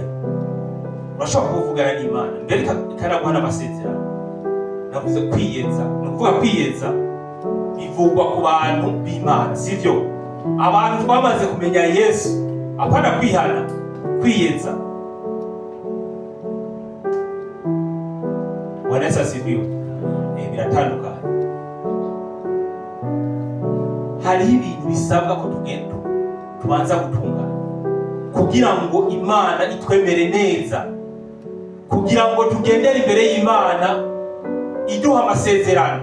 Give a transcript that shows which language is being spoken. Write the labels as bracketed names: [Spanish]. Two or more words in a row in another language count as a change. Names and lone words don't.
[Rundi] Urashobora kuvugana n'Imana, mbere ikanaguha n'amasezerano. Navuze kwiyeza. Ni ukuvuga kwiyeza bivugwa ku bantu b'Imana, sivyo? Abantu twamaze kumenya Yesu, apana kwihana, kwiyeza. [Swahili] Bwana Yesu asifiwe. [Rundi] Biratandukanye. Hari ibintu bisabwa ko tugenda tubanza gutungana kugira ngo Imana itwemere neza, kugira ngo tugendere imbere y'Imana iduha amasezerano.